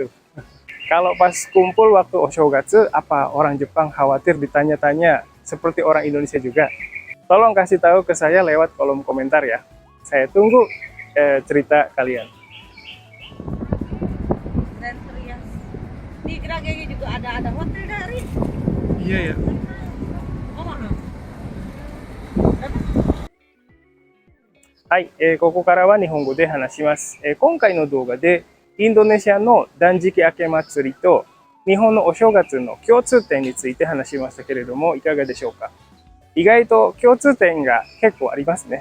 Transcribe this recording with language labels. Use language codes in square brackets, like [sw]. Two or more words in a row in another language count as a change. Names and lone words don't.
[id] Kalau pas kumpul waktu Oshogatsu, apa orang Jepang khawatir ditanya-tanya seperti orang Indonesia juga? Tolong kasih tahu ke saya lewat kolom komentar ya. Saya tunggu cerita kalian. Dan teriak. Di Geraganya juga ada hotel dari. Iya ya. Oh, mana? [ja] はい、ここからは日本語で話します。今回の動画でインドネシアの断食明け祭りと日本のお正月の共通点について話しましたけれども、いかがでしょうか。意外と共通点が結構ありますね。